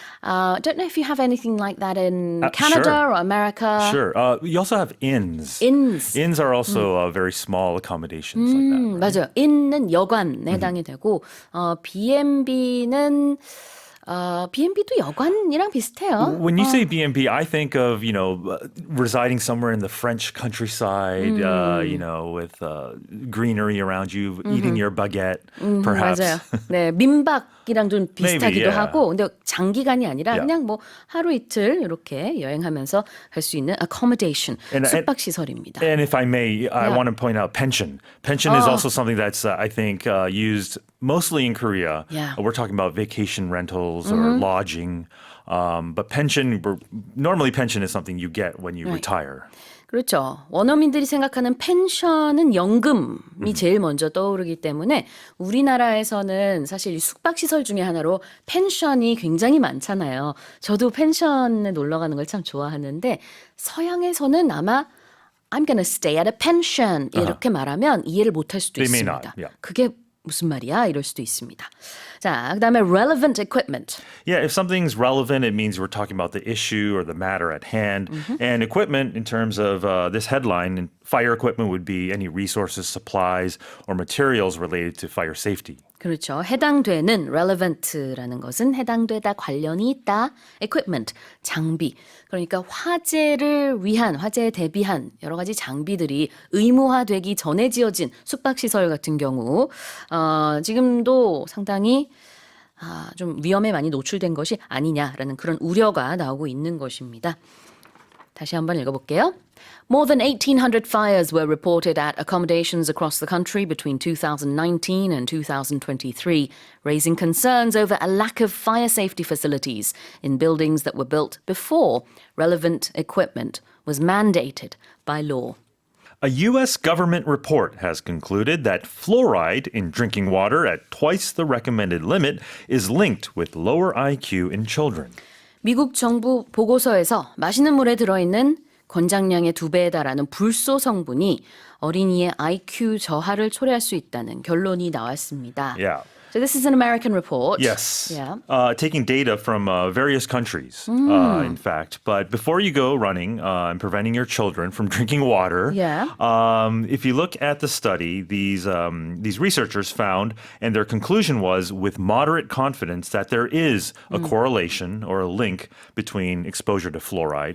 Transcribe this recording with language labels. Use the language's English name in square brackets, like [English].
[English] I don't know if you have anything like that in Canada sure. or America. Sure. You also have inns. Inns. Inns are also very small accommodations like that. Right? [Korean] 맞아요. 인는 여관에 해당이 되고, B&B는 B&B도 여관이랑 비슷해요. [English] When you say B&B, I think of, residing somewhere in the French countryside, with greenery around you, eating your baguette, perhaps. [Korean] 맞아요. 네, 민박이랑 좀 비슷하기도 [English] Maybe, yeah. [Korean] 하고, 근데 장기간이 아니라 [English] Yeah. [Korean] 그냥 뭐 하루 이틀 이렇게 여행하면서 갈 수 있는 accommodation, 숙박 시설입니다. [English] And if I may, I want to point out pension. Pension is also something that's, I think, used mostly in Korea, Yeah. we're talking about vacation rentals or lodging. But normally pension is something you get when you Right. retire. [Korean] 그렇죠. 원어민들이 생각하는 펜션은 연금이 제일 먼저 떠오르기 때문에 우리나라에서는 사실 이 숙박시설 중에 하나로 펜션이 굉장히 많잖아요. 저도 펜션에 놀러 가는 걸 참 좋아하는데 서양에서는 아마 [English] I'm gonna stay at a pension [Korean] 이렇게 말하면 이해를 못할 수도 [English] They may [Korean] 있습니다. [English] not, yeah. [Korean] 그게 무슨 말이야? 이럴 수도 있습니다. 자, 그다음에 relevant equipment. [English] Yeah, if something's relevant, it means we're talking about the issue or the matter at hand. And equipment, in terms of this headline, fire equipment would be any resources, supplies, or materials related to fire safety. [Korean] 그렇죠. 해당되는 relevant라는 것은 해당되다, 관련이 있다. equipment, 장비. 그러니까 화재를 위한, 화재에 대비한 여러 가지 장비들이 의무화되기 전에 지어진 숙박시설 같은 경우 지금도 상당히 좀 위험에 많이 노출된 것이 아니냐라는 그런 우려가 나오고 있는 것입니다. 다시 한번 읽어볼게요. [English] More than 1,800 fires were reported at accommodations across the country between 2019 and 2023, raising concerns over a lack of fire safety facilities in buildings that were built before relevant equipment was mandated by law. A U.S. government report has concluded that fluoride in drinking water at twice the recommended limit is linked with lower IQ in children. [Korean] 미국 정부 보고서에서 마시는 물에 들어있는 권장량의 2배에 달하는 불소 성분이 어린이의 IQ 저하를 초래할 수 있다는 결론이 나왔습니다. [English] Yeah. So this is an American report. Yes. Yeah. Taking data from various countries, in fact. But before you go running and preventing your children from drinking water, Yeah. if you look at the study, these researchers found, and their conclusion was with moderate confidence that there is a correlation or a link between exposure to fluoride